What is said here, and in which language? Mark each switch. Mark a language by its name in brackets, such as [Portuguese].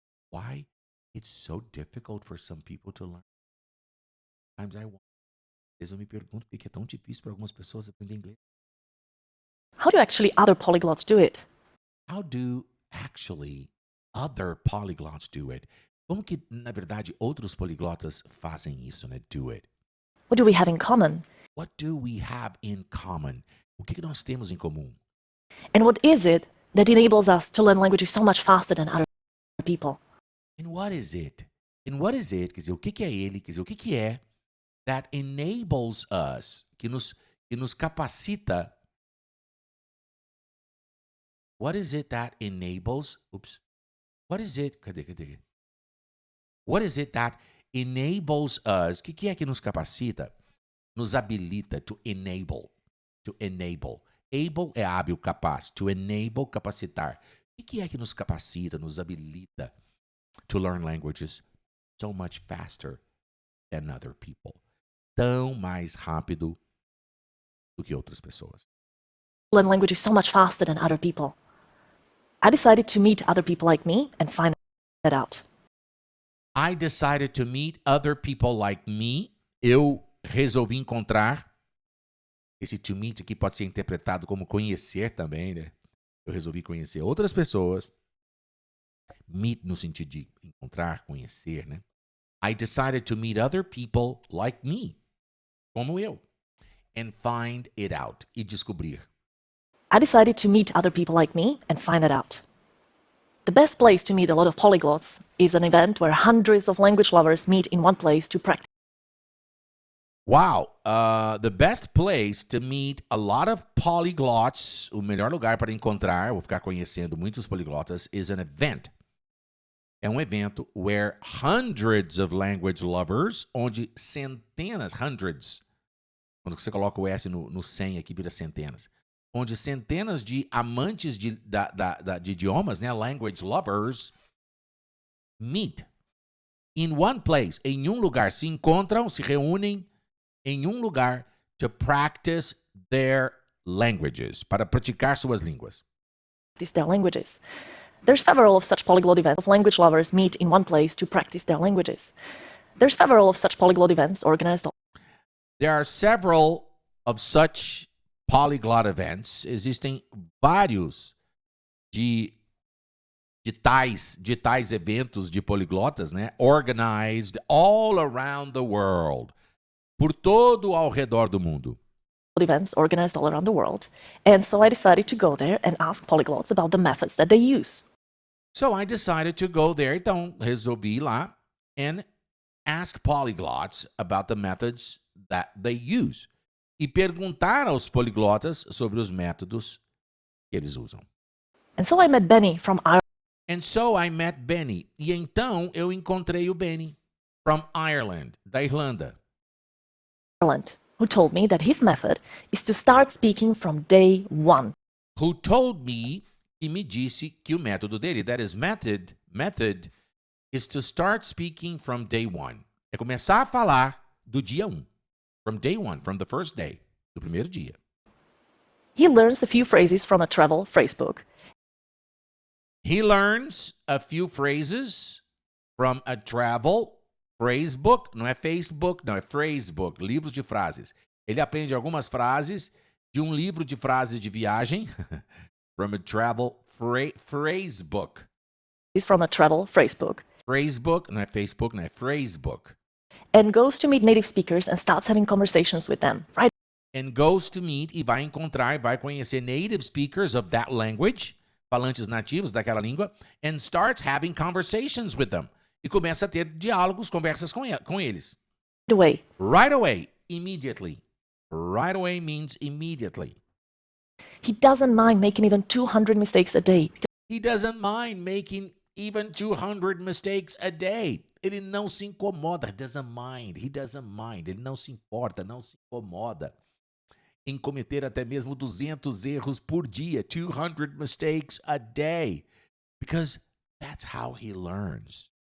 [English] Why it's so difficult for some people to learn. Sometimes I wonder. [Portuguese] Às vezes eu me pergunto por que é tão difícil para algumas pessoas aprender inglês. [English] How do actually other polyglots do it? How do actually other polyglots do it? [Portuguese] Como que, na verdade, outros poliglotas fazem isso, né? [English] Do it. What do we have in common? What do we have in common? [Portuguese] O que nós temos em comum? [English] And what is it that enables us to learn languages so much faster than other people? And what is it? And what is it? [Portuguese] Quer dizer, o que é ele? Quer dizer, o que é [English] that enables us, [Portuguese] que nos capacita. [English] What is it that enables? Oops. What is it? [Portuguese] Cadê? [English] What is it that enables us? [Portuguese] O que é que nos capacita? Nos habilita, [English] to enable. To enable. [Portuguese] Able é hábil, capaz. [English] To enable, [Portuguese] capacitar. O que é que nos capacita, nos habilita [English] to learn languages so much faster than other people? [Portuguese] Tão mais rápido do que outras pessoas. [English] Learn languages so much faster than other people. I decided to meet other people like me and find that out. I decided to meet other people like me. [Portuguese] Eu resolvi encontrar. Esse to meet aqui pode ser interpretado como conhecer também, né? Eu resolvi conhecer outras pessoas. Meet no sentido de encontrar, conhecer, né? [English] I decided to meet other people like me, [Portuguese] como eu, [English] and find it out, [Portuguese] e descobrir. [English] I decided to meet other people like me and find it out. The best place to meet a lot of polyglots is an event where hundreds of language lovers meet in one place to practice. Wow, the best place to meet a lot of polyglots, [Portuguese] o melhor lugar para encontrar, vou ficar conhecendo muitos poliglotas, [English] is an event. [Portuguese] É um evento [English] where hundreds of language lovers, [Portuguese] onde centenas, [English] hundreds [Portuguese] Quando você coloca o S no 100 aqui, vira centenas. Onde centenas de amantes de idiomas, né, [English] language lovers, meet in one place, [Portuguese] em um lugar, se encontram, se reúnem em um lugar [English] to practice their languages, [Portuguese] para praticar suas línguas. [English] Their languages. There's several of such polyglot events of language lovers meet in one place to practice their languages. There's several of such polyglot events organized. There are several of such polyglot events. [Portuguese] Existem vários de tais eventos de poliglotas, né? [English] Organized all around the world. [Portuguese] Por todo ao redor do mundo. [English] Events organized all around the world. And so I decided to go there and ask polyglots about the methods that they use. So I decided to go there. [Portuguese] Então, resolvi ir lá [English] and ask polyglots about the methods that they use. [Portuguese] E perguntar aos poliglotas sobre os métodos que eles usam. [English] And so I met Benny from And so I met Benny. [Portuguese] E então eu encontrei o Benny [English] from Ireland, [Portuguese] da Irlanda. [English] Ireland, who told me that his method is to start speaking from day one. Who told me, [Portuguese] e me disse que o método dele, [English] that is method is to start speaking from day one. [Portuguese] É começar a falar do dia 1. [English] From day one, from the first day, [Portuguese] do primeiro dia. [English] He learns a few phrases from a travel phrasebook. He learns a few phrases from a travel phrasebook. [Portuguese] Não é Facebook, não, é phrasebook, livros de frases. Ele aprende algumas frases de um livro de frases de viagem. [English] From a travel phrasebook. Is from a travel phrasebook. [Portuguese] Phrasebook, não é Facebook, não é phrasebook. [English] And goes to meet native speakers and starts having conversations with them. Right? And goes to meet, [Portuguese] e vai encontrar, vai conhecer [English] native speakers of that language, [Portuguese] falantes nativos daquela língua, [English] and starts having conversations with them. [Portuguese] E começa a ter diálogos, conversas com eles. [English] Away. Right away, immediately. Right away means immediately. He doesn't mind making even 200 mistakes a day. He doesn't mind making even 200 mistakes a day. [Portuguese] Ele não se incomoda. [English] He doesn't mind. [Portuguese] Ele não se importa, não se incomoda em cometer até mesmo 200 erros por dia. [English] 200 mistakes a day. Because that's how he learns.